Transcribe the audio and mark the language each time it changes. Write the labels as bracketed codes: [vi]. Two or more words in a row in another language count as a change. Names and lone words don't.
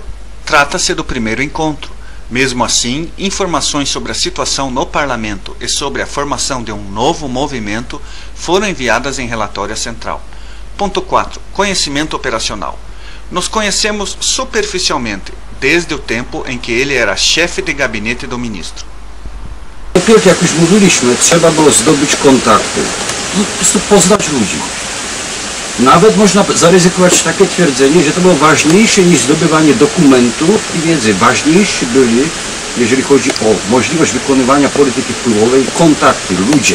[pt] Trata-se do primeiro encontro. Mesmo assim, informações sobre a situação no parlamento e sobre a formação de um novo movimento foram enviadas em relatório à central. Ponto 4. Conhecimento operacional. Nos conhecemos superficialmente, desde o tempo em que ele era chefe de gabinete do ministro. [pl] Najpierw, jak już mówiliśmy, trzeba było zdobyć kontakty. Po prostu poznać ludzi. Nawet można zaryzykować takie twierdzenie, że to było ważniejsze niż zdobywanie dokumentów i wiedzy. Ważniejsi byli, jeżeli chodzi o możliwość wykonywania polityki wpływowej, kontakty, ludzie.